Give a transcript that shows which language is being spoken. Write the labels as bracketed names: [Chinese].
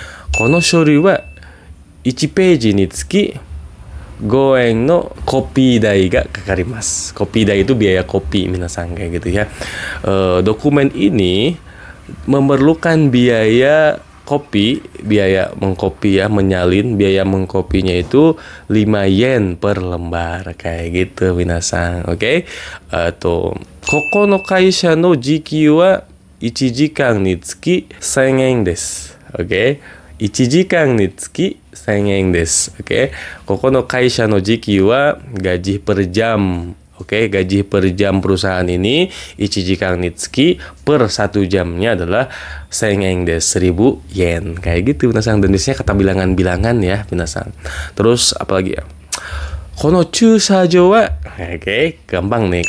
[Japanese] Kono shori wa 1ページにつき5円のコピー代がかかります。 [Indonesian] コピー代itu biaya kopi, minasang, kayak gitu ya. Dokumen ini memerlukan biaya kopi, biaya mengkopi ya, menyalin, biaya mengkopinya itu 5 yen per lembar, kayak gitu, minasang. Oke. [Japanese] Koko no kaisha no jikyuu wa 1時間につき1000円です。 Oke. 1時間につき1000円です。Oke. ここの会社の時給は [Indonesian] gaji per jam. Oke, gaji per jam perusahaan ini [Japanese] 1時間につき [Indonesian] per 1 jamnya adalah 1000 yen desu, 1000 yen. Kayak gitu, minasang. Dan biasanya kata bilangan-bilangan ya, minasang. Terus apa lagi ya? [Japanese] Kono chūshajo wa, [Indonesian] oke, gampang nih.